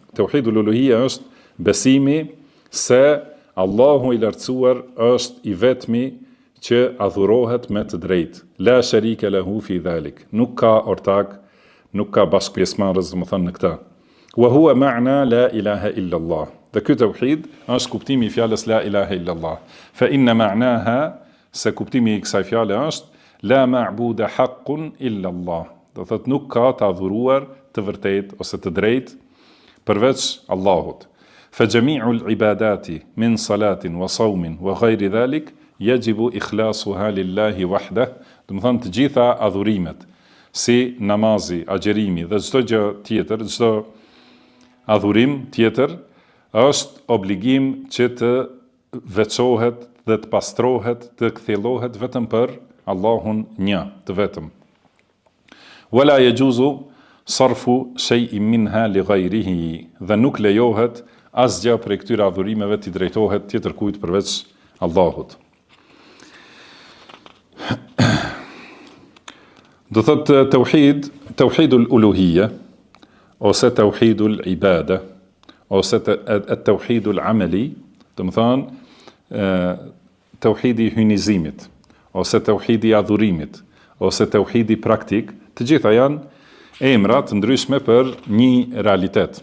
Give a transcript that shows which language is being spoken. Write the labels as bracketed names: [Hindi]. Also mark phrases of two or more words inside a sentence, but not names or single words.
[Arabic] توحيد الألوهية [Albanian] është besimi se Allahu i lartësuar është i vetmi që adhurohet me të drejtë. [Arabic] لا شريك له في ذلك. [Albanian] Nuk ka ortak, nuk ka bashkëpjesmarrës, domethënë në këtë. [Arabic] وهو معنى لا إله إلا الله. [Albanian] Dhe ky tauhid është kuptimi i fjalës [Arabic] لا إله إلا الله. فإن معناها, [Albanian] se kuptimi i kësaj fjale është [Arabic] لا معبود حقا إلا الله. [Albanian] Do thotë nuk ka të adhuruar të vërtet ose të drejt përveç Allahut. [Arabic] فجميع العبادات من صلاة وصوم وغير ذلك يجب إخلاصها لله وحده. [Albanian] Do të thonë të gjitha adhurimet, si namazi, agjerimi dhe çdo gjë tjetër, çdo adhurim tjetër, është obligim që të veçohet dhe të pastrohet, të kthjellohet vetëm për Allahun një, të vetëm. [Arabic] ولا يجوز صرف شيء منها لغيره, [Albanian] dhe nuk lejohet asgjë prej këtyre adhurimeve të drejtohet tjetër kujt përveç Allahut. Do thotë [Arabic] توحيد الألوهية [Albanian] ose [Arabic] توحيد العبادة [Albanian] ose [Arabic] توحيد العمل, [Albanian] do të thonë tauhidi i hynizimit ose tauhidi i adhurimit ose tauhidi praktik, të gjitha janë emra të ndryshme për një realitet.